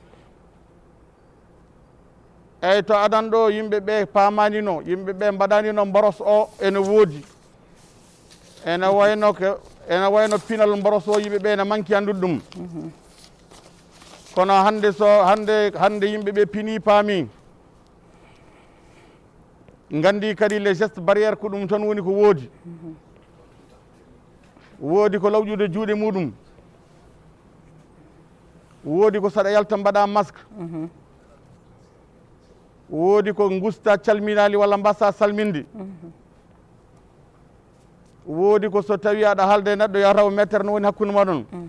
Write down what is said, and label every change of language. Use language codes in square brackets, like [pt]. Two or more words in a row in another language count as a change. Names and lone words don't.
[ff] eyyi to adan ɗo yimɓeɓe pamanino, yimɓeɓe mbaɗanino mboros o ene woodi. ene wayno pinal mboros o yimɓeɓe ene manki andude ɗum. kono hande yimɓeɓe pini paami. gandi kadi [fr] les gestes barrière [ff] ko ɗum tan woni ko woodi woodi ko lawƴude juuɗe muɗum woodi ko saɗa yalta mbaɗa masque woodi ko gusta calminali walla mbassa salminde woodi ko so tawi aɗa haalde neɗɗo yo taw métere no woni hakkude moɗon